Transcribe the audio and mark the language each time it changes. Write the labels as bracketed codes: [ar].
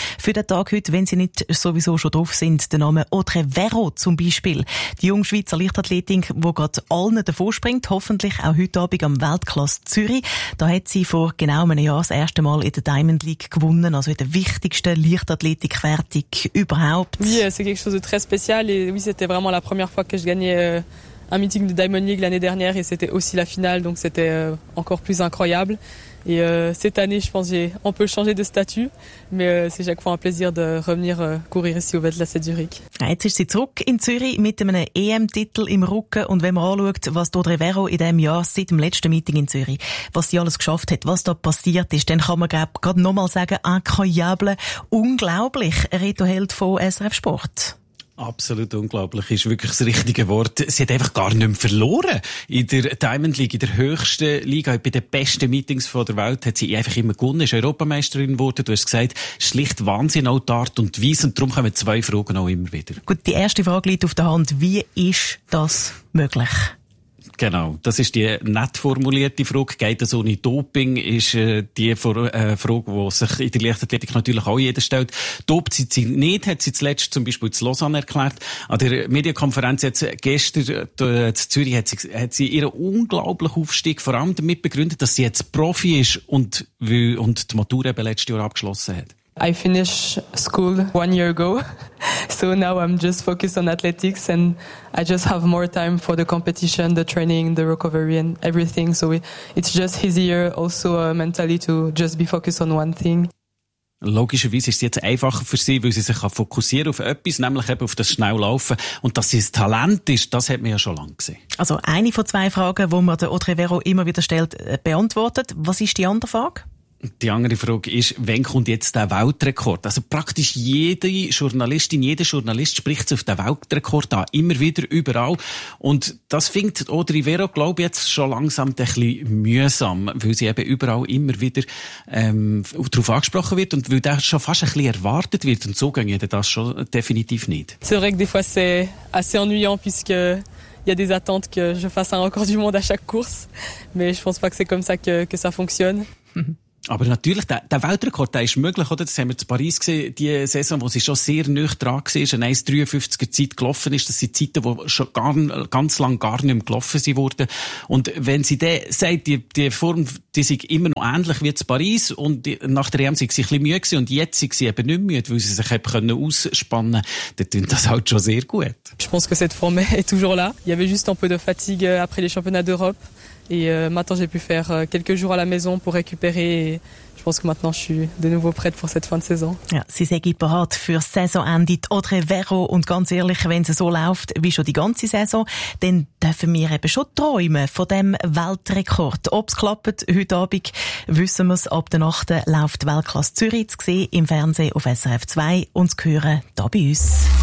[de] Für den Tag heute, wenn sie nicht sowieso schon drauf sind, der Name Audrey Vero zum Beispiel. Die junge Schweizer Leichtathletin, die gerade allen davor springt, hoffentlich auch heute Abend am Weltklasse Zürich. Da hat sie vor genau einem Jahr das erste Mal in der Diamond League gewonnen, also in der wichtigsten Leichtathletik-Wertung überhaupt. [fr] Oui, c'est quelque chose de très spécial et oui, c'était vraiment la première fois que je gagnais un meeting de Diamond League l'année dernière et c'était aussi la finale, donc c'était encore plus incroyable. Et cette année, je pense, on peut changer de statut, mais c'est chaque fois un plaisir de revenir courir ici au Weltklasse à Zürich. [de] Jetzt ist sie zurück in Zürich mit einem EM-Titel im Rücken. Und wenn man anschaut, was Audrey Vero in diesem Jahr seit dem letzten Meeting in Zürich, was sie alles geschafft hat, was da passiert ist, dann kann man, glaube ich, gerade nochmal sagen, incroyable, unglaublich, Reto Held von SRF Sport. Absolut unglaublich, ist wirklich das richtige Wort. Sie hat einfach gar nicht mehr verloren. In der Diamond League, in der höchsten Liga, bei den besten Meetings der Welt, hat sie einfach immer gewonnen, ist Europameisterin geworden. Du hast gesagt, schlicht Wahnsinn, auch die Art und Weise. Und darum kommen zwei Fragen auch immer wieder. Gut, die erste Frage liegt auf der Hand. Wie ist das möglich? Genau, das ist die nett formulierte Frage. Geht das ohne Doping? Ist die Frage, die sich in der Leichtathletik natürlich auch jeder stellt. Dopt sie nicht, hat sie zuletzt zum Beispiel zu Lausanne erklärt. An der Medienkonferenz jetzt gestern zu Zürich hat sie ihren unglaublichen Aufstieg vor allem damit begründet, dass sie jetzt Profi ist und die Matur eben letztes Jahr abgeschlossen hat. [en] I finished school 1 year ago, so now I'm just focused on athletics and I just have more time for the competition, the training, the recovery and everything. So it's just easier also mentally to just be focused on one thing. [de] Logischerweise ist es jetzt einfacher für sie, weil sie sich fokussieren auf etwas, nämlich eben auf das Schnelllaufen. Und dass sie ein Talent ist, das hat man ja schon lange gesehen. Also eine von zwei Fragen, die man der Audrey Vero immer wieder stellt, beantwortet. Was ist die andere Frage? Die andere Frage ist, wann kommt jetzt der Weltrekord? Also praktisch jede Journalistin, jeder Journalist spricht auf den Weltrekord an, immer wieder, überall. Und das fängt Audrey Vero, glaube ich, jetzt schon langsam ein bisschen mühsam, weil sie eben überall immer wieder darauf angesprochen wird und weil das schon fast ein bisschen erwartet wird. Und so geht das schon definitiv nicht. [fr] C'est vrai que des fois c'est assez ennuyant, puisque il y a des attentes que je fasse un record du monde à chaque course. Mais je pense pas que c'est comme ça que ça fonctionne. [de] Aber natürlich, der Weltrekord, der ist möglich, oder? Das haben wir zu Paris gesehen, die Saison, wo sie schon sehr nüchtern dran war, eine 1,53er Zeit gelaufen ist. Das sind Zeiten, die schon ganz lang gar nicht mehr gelaufen wurden. Und wenn sie dann sagt, die Form, die sind immer noch ähnlich wie zu Paris und nach der EM sind sie ein bisschen müde gewesen und jetzt sind sie eben nicht müde, weil sie sich eben ausspannen können, dann tut das halt schon sehr gut. Ich denke, diese Form ist immer da. Es gab nur ein bisschen Fatigue nach den Championnats d'Europe. [fr] Et maintenant j'ai pu faire quelques jours à la maison pour récupérer et je pense que maintenant je suis de nouveau prête pour cette fin de saison. [de] Ja, sie sei bereit für Saisonende, Audrey Vero, und ganz ehrlich, wenn es so läuft wie schon die ganze Saison, dann dürfen wir eben schon träumen von dem Weltrekord. Ob es klappt, heute Abend wissen wir es. Ab der Nacht läuft die Weltklasse Zürich zu sehen im Fernsehen auf SRF 2 und zu hören hier bei uns.